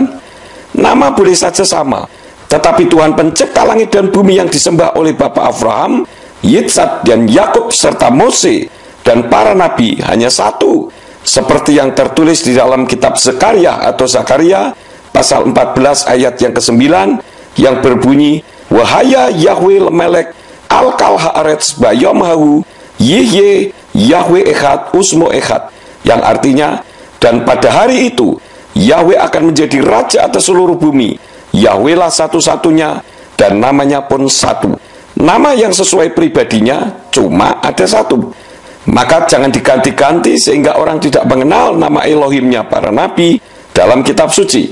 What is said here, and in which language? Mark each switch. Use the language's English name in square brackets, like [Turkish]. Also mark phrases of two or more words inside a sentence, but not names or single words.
[Indonesian] Nama boleh saja sama, tetapi Tuhan pencipta langit dan bumi yang disembah oleh Bapak Abraham, Yitzhak dan Yakub serta Mose dan para nabi hanya satu, seperti yang tertulis di dalam kitab Zekaria atau Zakaria pasal 14 ayat yang ke-9 yang berbunyi, [Hebrew] והיה יהוה למלך על כל הארץ ביום ההוא יהיה יהוה אחד ושמו אחד, [Indonesian] yang artinya, dan pada hari itu Yahweh akan menjadi raja atas seluruh bumi. Yahweh lah satu-satunya dan namanya pun satu. Nama yang sesuai pribadinya cuma ada satu. Maka jangan diganti-ganti sehingga orang tidak mengenal nama Elohimnya para nabi dalam kitab suci.